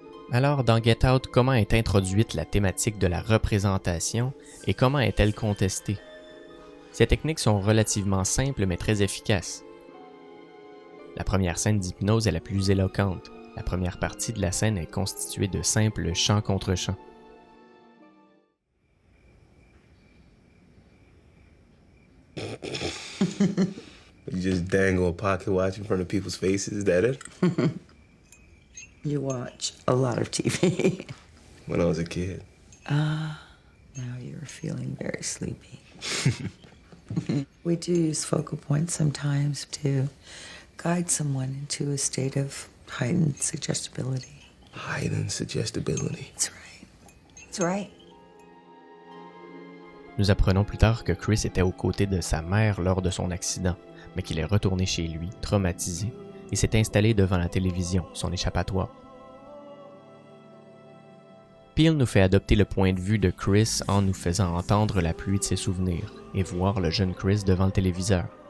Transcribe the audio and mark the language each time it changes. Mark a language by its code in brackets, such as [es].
[fr] Alors, dans Get Out, comment est introduite la thématique de la représentation et comment est-elle contestée? Ces techniques sont relativement simples mais très efficaces. La première scène d'hypnose est la plus éloquente. La première partie de la scène est constituée de simples chants contre chants. [en] You just dangle a pocket watch in front of people's faces, is that it? You watch a lot of TV. When I was a kid. Now you're feeling very sleepy. We do use focal points sometimes to guide someone into a state of heightened suggestibility. Heightened suggestibility. That's right. That's right. [fr] Nous apprenons plus tard que Chris était aux côtés de sa mère lors de son accident, mais qu'il est retourné chez lui, traumatisé, et s'est installé devant la télévision, son échappatoire. Peele nous fait adopter le point de vue de Chris en nous faisant entendre la pluie de ses souvenirs et voir le jeune Chris devant le téléviseur.